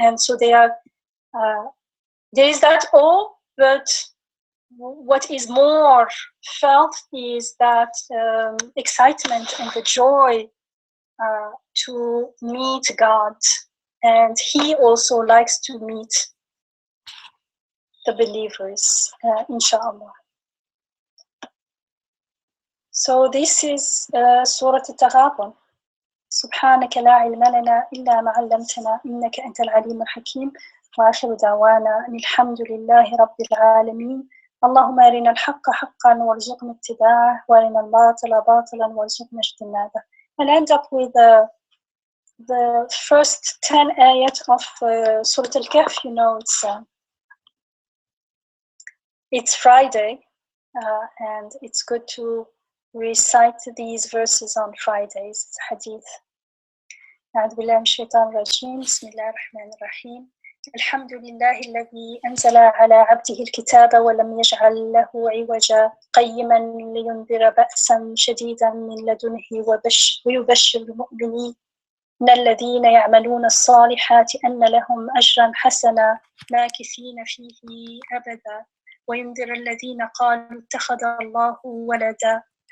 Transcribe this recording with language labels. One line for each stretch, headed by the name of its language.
English: And so there is that awe, but what is more felt is that excitement and the joy to meet God. And he also likes to meet the believers, inshallah. So this is Surah at-Taghabun.
Arabic: سبحانك لا علم لنا إلا ما علمتنا إنك أنت العليم الحكيم وآخر دعوانا أن الحمد لله رب العالمين اللهم أرنا الحق حقا وارزقنا اتباعه وأرنا الباطل باطلا وارزقنا اجتنابه.
English: I'll end up with the first 10 ayat of Surah Al-Kahf. You know, it's Friday and it's good to recite these verses on Fridays. It's hadith.
Arabic: أعوذ بالله من الشيطان الرجيم بسم الله الرحمن الرحيم الحمد لله الذي أنزل على عبده الكتاب ولم يجعل له عوجا قيما لينذر بأسا شديدا من لدنه ويبشر المؤمنين إن الذين يعملون الصالحات أن لهم أجرا حسنا ماكثين فيه أبدا وينذر الذين قالوا اتخذ الله ولدا